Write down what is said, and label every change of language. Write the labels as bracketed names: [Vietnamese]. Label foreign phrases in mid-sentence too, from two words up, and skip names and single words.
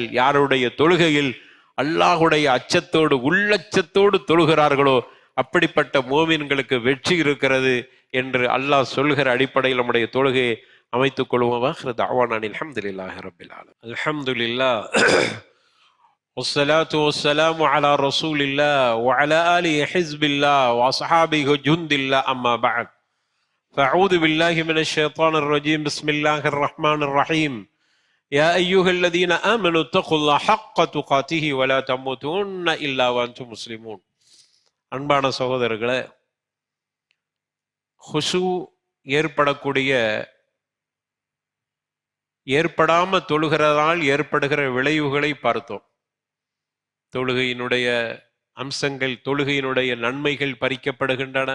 [Tamil] யாருடைய தொழுகையில் அல்லாஹுடைய அச்சத்தோடு, உள்ளச்சத்தோடு தொழுகிறார்களோ அப்படிப்பட்ட மோமின்களுக்கு வெற்றி இருக்கிறது என்று அல்லாஹ் சொல்கிற அடிப்படையில் நம்முடைய தொழுகையை அமைத்துக் கொள்வோம். [Arabic] الحمد لله رب العالمين. அல்ஹம்துலில்லாஹ் والصلاة والسلام على رسول الله وعلى آله حزب الله وأصحابه جند الله أما بعد فأعوذ بالله من الشيطان الرجيم بسم الله الرحمن الرحيم يا أيها الذين آمنوا اتقوا الله حق تقاته ولا تموتن إلا وأنتم مسلمون. [Tamil] அன்பான சகோதரர்களே, ஹுஷு ஏற்படாம தொழுகிறதால் ஏற்படுகிற விளைவுகளை பார்த்தோம். தொழுகையினுடைய அம்சங்கள், தொழுகையினுடைய நன்மைகள் பறிக்கப்படுகின்றன.